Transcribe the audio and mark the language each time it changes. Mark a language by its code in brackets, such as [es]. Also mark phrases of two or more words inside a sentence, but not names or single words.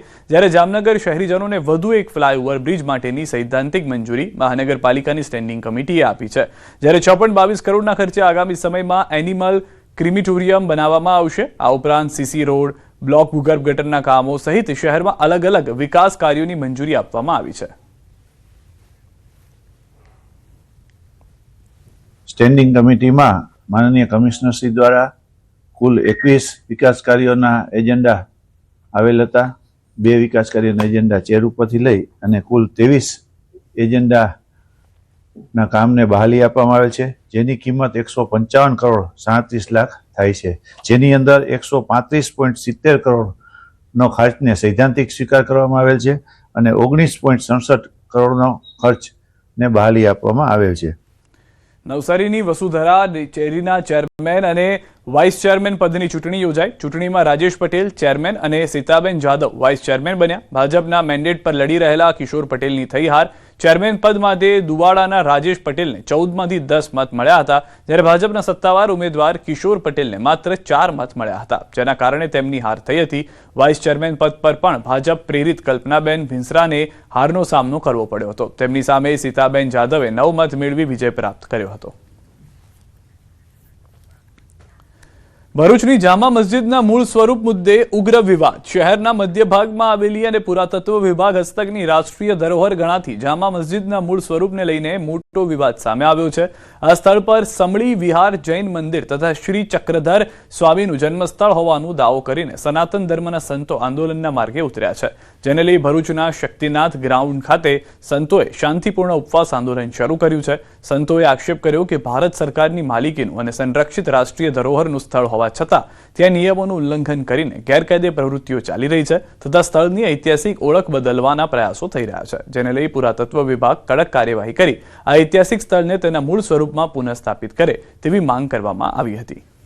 [gu] જ્યારે જામનગર શહેરીજનોને વધુ એક [en] flyover bridge [gu] માટેની સૈદ્ધાંતિક મંજૂરી મહાનગરપાલિકાની [en] standing committee [gu] આપી છે। જ્યારે 6.22 કરોડના ખર્ચે આગામી સમયમાં [en] animal crematorium [gu] બનાવવામાં આવશે। આ ઉપરાંત [en] CC road, [gu] બ્લોક ભૂગર્ભ ગટરના કામો સહિત શહેરમાં અલગ અલગ વિકાસ કાર્યોની મંજૂરી આપવામાં આવી છે। [en] standing committee [gu] માં માનનીય કમિશ્નર શ્રી દ્વારા કુલ 21 વિકાસ કાર્યો એજન્ડા આવેલ હતા। 2 વિકાસ કાર્યો એજન્ડા ચેર ઉપરથી લઈ અને કુલ 23 એજન્ડા ના કામ ને બહાલી આપવામાં આવેલ છે, જેની કિંમત 155 કરોડ 37 લાખ થાય છે। જેની અંદર 135.70 કરોડ નો ખર્ચ ને સૈદ્ધાંતિક સ્વીકાર કરવામાં આવેલ છે અને 19.67 કરોડ નો ખર્ચ ને બહાલી આપવામાં આવેલ છે। નવસારીની વસુધરા ડેરીના ચેરમેન અને [en] vice chairman [gu] પદની ચૂંટણી યોજાઈ। ચૂંટણીમાં રાજેશ પટેલ ચેરમેન અને સીતાબેન જાધવ [en] vice chairman [gu] બન્યા। ભાજપના મેન્ડેટ પર લડી રહેલા કિશોર પટેલની થઈ હાર। ચેરમેન પદ માટે દુવાડાના રાજેશ પટેલને 14 માંથી 10 મત મળ્યા હતા, જ્યારે ભાજપના સત્તાવાર ઉમેદવાર કિશોર પટેલને માત્ર 4 મત મળ્યા હતા, જેના કારણે તેમની હાર થઈ હતી। [en] vice chairman [gu] પદ પર પણ ભાજપ પ્રેરિત કલ્પનાબેન ભિંસરાને હારનો સામનો કરવો પડ્યો હતો। તેમની સામે સીતાબેન જાધવે 9 મત મેળવી વિજય પ્રાપ્ત કર્યો હતો। ભરૂચની જામા મસ્જિદના મૂળ સ્વરૂપ મુદ્દે ઉગ્ર વિવાદ। શહેરના મધ્ય ભાગમાં આવેલી અને પુરાતત્વ વિભાગ હસ્તકની રાષ્ટ્રીય ધરોહર ગણાતી જામા મસ્જિદના મૂળ સ્વરૂપને લઈને મોટો વિવાદ સામે આવ્યો છે। આ સ્થળ પર સમડી વિહાર જૈન મંદિર તથા શ્રી ચક્રધર સ્વામીનું જન્મસ્થળ होવાનો दाવો કરીને સનાતન ધર્મના સંતો આંદોલનના માર્ગે ઉતર્યા છે, જેને લઈ ભરૂચના શક્તિનાથ ગ્રાઉન્ડ ખાતે સંતોએ શાંતિપૂર્ણ ઉપવાસ આંદોલન શરૂ કર્યું છે। સંતોએ આક્ષેપ કર્યો કે ભારત સરકારની માલિકીનું અને સંરક્ષિત રાષ્ટ્રીય ધરોહરનું સ્થળ હોવા છતાં ત્યાં નિયમોનું ઉલ્લંઘન કરીને ગેરકાયદે પ્રવૃત્તિઓ ચાલી રહી છે તથા સ્થળની ઐતિહાસિક ઓળખ બદલવાના પ્રયાસો થઈ રહ્યા છે, જેને લઈ પુરાતત્વ વિભાગ કડક કાર્યવાહી કરી આ ઐતિહાસિક સ્થળને તેના મૂળ સ્વરૂપમાં પુનઃસ્થાપિત કરે તેવી માંગ કરવામાં આવી હતી।